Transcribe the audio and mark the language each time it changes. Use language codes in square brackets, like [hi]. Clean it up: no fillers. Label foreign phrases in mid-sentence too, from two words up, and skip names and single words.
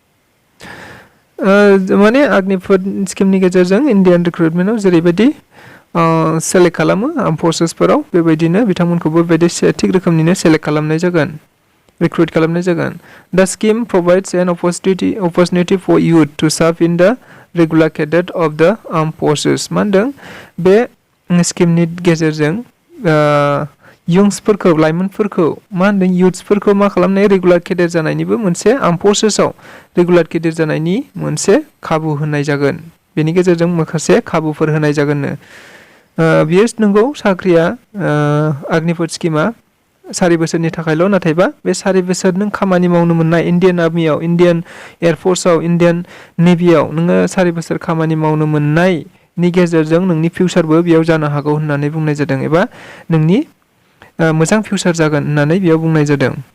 [brx] माने Agnipath स्किमनि गेजेरजों [en] Indian recruitment [brx] जेरैबायदि सेलेक्ट खालामो [en] arm forces [brx] बेबायदिनो बिथांमोनखौबो बेबायदि थिग रोखोमनिनो सेलेक्ट खालामनाय जागोन रिक्रुट खालामनाय जागोन [en] The scheme provides an opportunity for youth to serve in the regular cadet of the armed forces [brx] मा होनदों बे स्किमनि गेजेरजों युंसफोरखौ लाइमोनफोरखौ मा होनदों युथ्सफोरखौ मा खालामनाय [en] regular cadet [brx] जानायनिबो मोनसे [en] arm forces regular cadet [brx] जानायनि मोनसे खाबु होनाय जागोन बेनि गेजेरजों माखासे खाबुफोर होनाय जागोननो बियो नंगौ साख्रिया अग्निपथ स्किमा 4 बोसोरनि थाखायल' नाथायबा बे 4 बोसोर नों खामानि मावनो मोननाय [en] Indian army Indian airforce Indian navy [brx] नोङो 4 बोसोर खामानि मावनो मोननायनि गेजेरजों नोंनि फिउचारबो बेयाव जानो हागौ होननानै बुंनाय जादों एबा नोंनि मोजां फिउचार जागोन होननानै बेयाव बुंनाय जादों